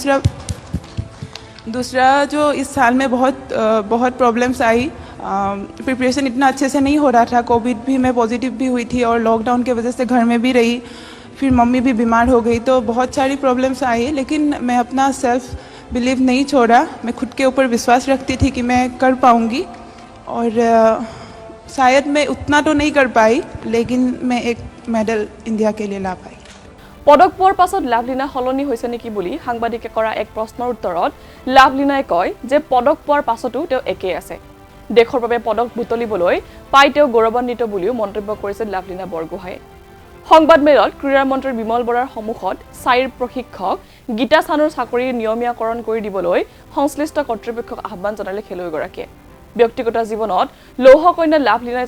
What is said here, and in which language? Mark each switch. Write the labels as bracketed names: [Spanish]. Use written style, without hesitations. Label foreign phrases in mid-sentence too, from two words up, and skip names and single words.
[Hindi] दूसरा जो इस साल में बहुत प्रॉब्लम्स आई प्रिपरेशन इतना अच्छे से नहीं हो रहा था कोविड भी मैं पॉजिटिव भी हुई थी और लॉकडाउन की वजह से घर में भी रही फिर मम्मी भी बीमार हो गई तो बहुत सारी प्रॉब्लम्स आई लेकिन मैं अपना [English] self belief [Hindi] नहीं छोड़ा मैं खुद के ऊपर विश्वास रखती थी कि मैं कर पाऊँगी और शायद मैं उतना तो नहीं कर पाई लेकिन मैं एक मेडल इंडिया के लिए ला पाई [Assamese] পদক পোৱাৰ পাছত লাভলিনা সলনি হৈছে নেকি বুলি সাংবাদিকে কৰা এক প্ৰশ্নৰ উত্তৰত লাভলিনাই কয় যে পদক পোৱাৰ পাছতো তেওঁ একেই আছে দেশৰ বাবে পদক বুটলিবলৈ পাই তেওঁ গৌৰৱান্বিত বুলিও মন্তব্য কৰিছে লাভলিনা বৰগোহাঁয়ে সংবাদমেলত ক্ৰীড়া মন্ত্ৰী বিমল বৰাৰ সন্মুখত চাইৰ প্ৰশিক্ষক গীতা চানুৰ চাকৰি নিয়মীয়াকৰণ কৰি দিবলৈ সংশ্লিষ্ট কৰ্তৃপক্ষক আহ্বান জনালে খেলুৱৈগৰাকীয়ে ব্যক্তিগত জীৱনত লৌহ কন্যা লাভলিনাই